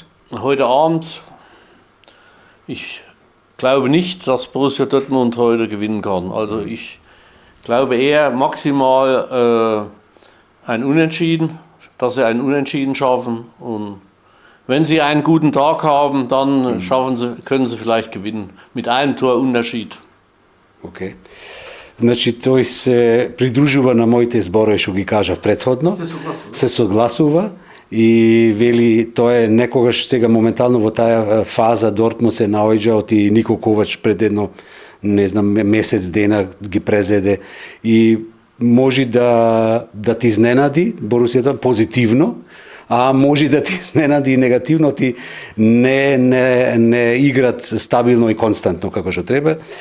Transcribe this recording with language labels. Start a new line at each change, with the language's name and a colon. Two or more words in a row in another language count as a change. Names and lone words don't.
German: Heute Abend, ich glaube nicht, dass Borussia Dortmund heute gewinnen kann. Also ich glaube eher maximal ein Unentschieden, dass sie einen Unentschieden schaffen. Und wenn sie einen guten Tag haben, dann können sie vielleicht gewinnen. Mit einem Torunterschied. Okay.
Macedonian: Значи, тој се придружува на моите зборови што ги кажав претходно. Се согласува и вели тоа е некогаш сега моментално во таа фаза Дортмунд се наоѓа оти Нико Ковач пред едно месец дена ги презеде и може да ти изненади Борусија позитивно, а може да ти изненади негативно, ти не играт стабилно и константно како што треба.